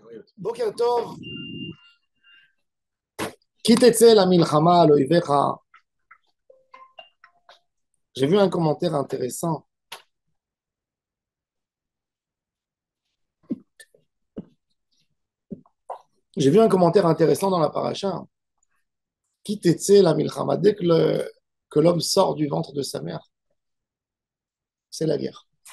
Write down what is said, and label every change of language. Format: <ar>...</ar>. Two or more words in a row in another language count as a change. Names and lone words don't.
<he>בוקר טוב כי תצא למלחמה על אויביך.</he> <fr>J'ai vu un commentaire intéressant. J'ai vu un commentaire intéressant dans la paracha.</fr> <he>כי תצא למלחמה.</he> <fr>Dès que l'homme sort du ventre de sa mère, c'est la guerre.</fr>